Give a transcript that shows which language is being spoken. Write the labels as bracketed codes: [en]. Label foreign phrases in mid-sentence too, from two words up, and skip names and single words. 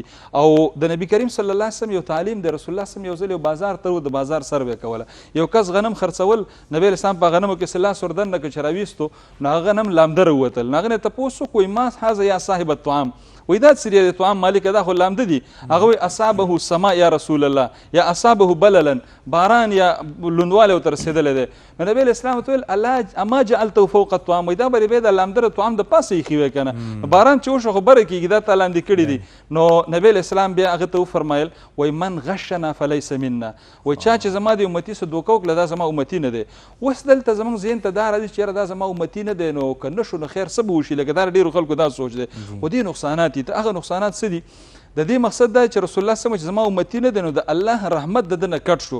[ps] او د نبي کریم [ar] صلی الله علیه وسلم [ps] یو تعلیم دی، رسول الله [ar] صلی الله علیه وسلم [ps] یو ځل یو بازار ته د بازار سروې کوله، یو کس غنم خرڅول، نبی اسلام په غنمو کې لاس وردننه که چې راویستو نو هغه غنم لامده راووتل. نو هغه نه تپوس وکړو وایي [ar] ما هذا یا صاحب الطعام، [ps] وایي دا څه دی د طعام مالک دا خو لامده دي. هغه وایي [ar] اصابه السماء یا رسول الله، یا اصابه بللا، [ps] باران یا لوندوالی ورته رسېدلی دی. نو نبی اسلام ورته ویل [ar] اما جعلته فوق الطعام، [ps] وایي دا به د لامده طعام د پاسه ایښي وی که نه، باران چې وشو خو بره کېږي، دا تا لاندې کړي دي. نو نبی اسلام بیا هغه ته وفرمایل وایي [ar] من غشنا فلیس منا، [ps] وایي چا چې زما د امتي څه دوکه وکړه دا زما امتي نه دی. اوس دلته زموږ ذهن ته دا راځي چې یاره دا زما امتي نه دی، نو که نه شو نو خیر څه به وشي، لکه دا ډېرو خلکو دا سوچ دی. خو دې نقصانات دي. هغه نقصانات څه دي؟ د دې مقصد دا چې رسول الله [ar] صلی الله علیه وسلم [ps] چې زما امتي نه دی نو د الله رحمت د ده نه کټ شو.